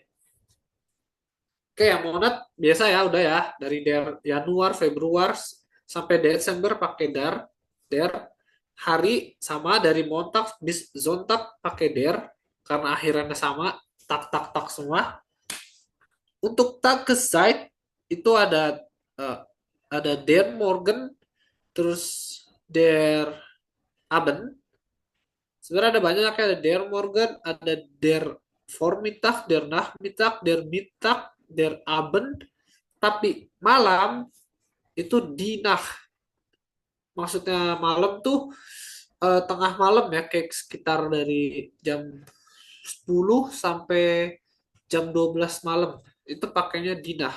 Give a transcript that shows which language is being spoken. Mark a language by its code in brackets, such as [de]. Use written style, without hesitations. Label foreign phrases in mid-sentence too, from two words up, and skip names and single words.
[id] Oke, yang monat biasa ya, udah ya, dari [de] der Januar, [id] Februari, sampai Desember pakai der. Hari sama dari [de] Montag bis Sonntag [id] pakai der, karena akhirannya sama, tak semua. Untuk Tageszeit itu ada [de] der Morgen, [id] terus [de] der Abend. [id] Sebenarnya ada banyak, ada [de] der Morgen, [id] ada [de] der Vormittag, der Nachmittag, der Mittag, der Abend. [id] Tapi malam itu [de] die Nacht. [id] Maksudnya malam tuh tengah malam ya, kayak sekitar dari jam 10 sampai jam 12 malam. Itu pakainya dinah.